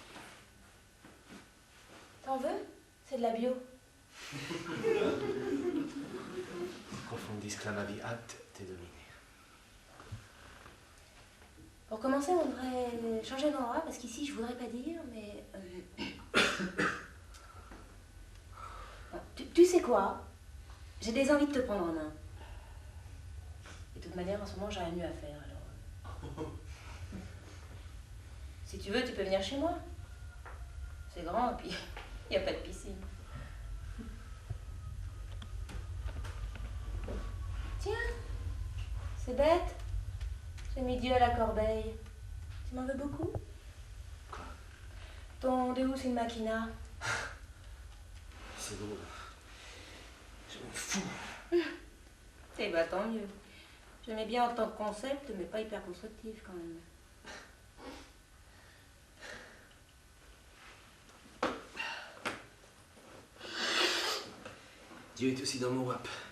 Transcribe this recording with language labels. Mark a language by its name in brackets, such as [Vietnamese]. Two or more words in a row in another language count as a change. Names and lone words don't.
[French] T'en veux? C'est de la bio. [Latin] Profundis clamavi acte te dominer. [French] Pour commencer, on devrait changer d'endroit, parce qu'ici, je voudrais pas dire, mais... Tu sais quoi? J'ai des envies de te prendre en main. Et de toute manière, en ce moment, j'ai rien mieux à faire, alors... Si tu veux, tu peux venir chez moi. C'est grand, et puis il n'y a pas de piscine. Tiens, c'est bête. J'ai mis Dieu à la corbeille. Tu m'en veux beaucoup? Quoi? Ton [Latin] Deus in machina. [French] C'est drôle. Je m'en fous. Eh bah tant mieux. J'aimais bien en tant que concept, mais pas hyper constructif quand même. Dieu est aussi dans mon WAP.